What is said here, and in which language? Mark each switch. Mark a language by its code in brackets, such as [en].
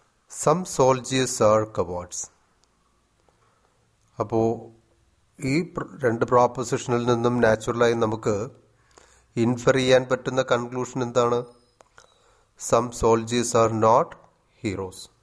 [en] Some soldiers are cowards. [ml] അപ്പോൾ ഈ 2 പ്രോപ്പോസിഷനിൽ നിന്നും നാച്ചുറലായി നമുക്ക് ഇൻഫർ ചെയ്യാൻ പറ്റുന്ന കൺക്ലൂഷൻ എന്താണ്? [en] Some soldiers are not heroes.